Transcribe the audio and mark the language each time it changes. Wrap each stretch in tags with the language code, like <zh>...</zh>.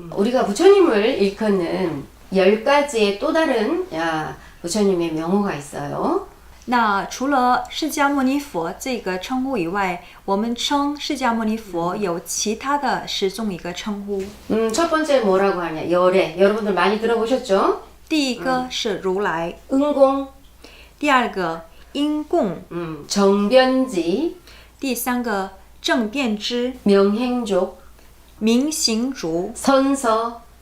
<ko>우리가 부처님을 일컫는 10가지의 또 다른 부처님의 명호가 있어요.</ko> <zh>那除了释迦牟尼佛这个称呼以外，我们称释迦牟尼佛有其他的10种一个称呼。</zh> <ko>첫 번째 뭐라고 하냐? 열애. 여러분들 많이 들어보셨죠?</ko> <zh>第一个是如来，</zh> <ko>응공,</ko> <zh>第二个因供，</zh> <ko>정변지,</ko> <zh>第三个正遍知，</zh> <ko>명행족,</ko> <zh>明行足，</zh> <ko>선서,</ko>